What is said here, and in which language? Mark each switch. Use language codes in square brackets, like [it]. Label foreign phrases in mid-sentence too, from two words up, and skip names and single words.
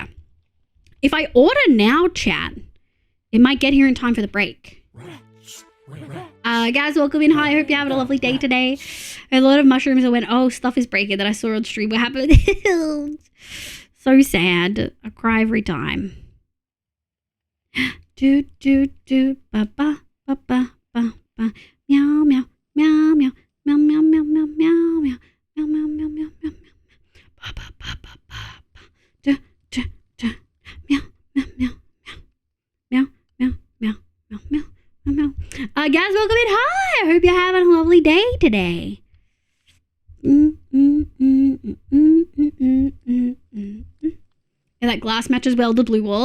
[en] If I order now, chat, it might get here in time for the break. Guys, welcome in. Hi, I hope you're having a lovely day today. A lot of mushrooms that went, oh, stuff is breaking that I saw on stream. What happened? So sad. I cry every time. Do, do, do, ba, ba, ba, ba, ba, ba. Meow, meow, meow, meow, meow, meow, meow, meow, meow, meow, meow, meow, meow, meow, meow, ba, ba, ba, ba, ba, ba. Do, do, do. Meow, meow, meow, meow, meow, meow, meow, meow, meow, meow. Guys, welcome in. Hi, I hope you're having a lovely day today. Yeah, that glass matches well the blue walls.